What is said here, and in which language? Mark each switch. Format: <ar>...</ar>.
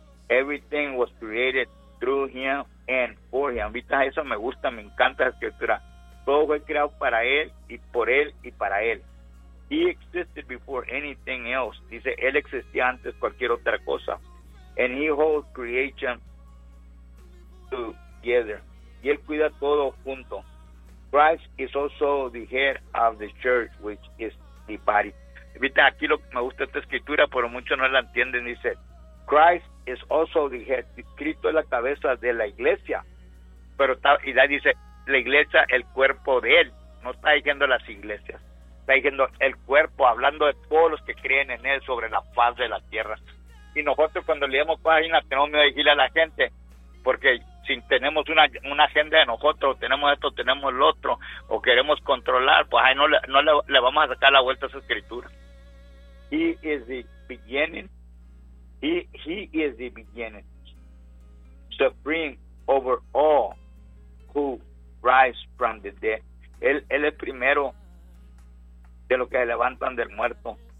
<en>Everything was created through Him and for Him.</en> <es>Vita, eso me gusta, me encanta la escritura. Todo fue creado para Él y por Él y para Él.</es> <en>He existed before anything else.</en> <es>Dice, Él existía antes cualquier otra cosa.</es> <en>And He holds creation together.</en> <es>Y Él cuida todo junto.</es> <en>Christ is also the head of the church, which is the body.</en> <es>Vita, aquí lo que me gusta esta escritura, pero muchos no la entienden. Dice,</es> <en>Christ is also the head,</en> <es>Cristo es la cabeza de la iglesia, pero está, y ahí dice, la iglesia, el cuerpo de Él, no está diciendo las iglesias, está diciendo el cuerpo, hablando de todos los que creen en Él sobre la faz de la tierra. Y nosotros cuando leemos páginas tenemos miedo de decirle a la gente, porque si tenemos una agenda de nosotros, tenemos esto, tenemos el otro, o queremos controlar, pues ahí no le vamos a sacar la vuelta a esa escritura.</es> <en>He is the beginning. He is the beginning, supreme over all who rise from the dead.</en> <es>Él es primero de los que se levantan del muerto.</es>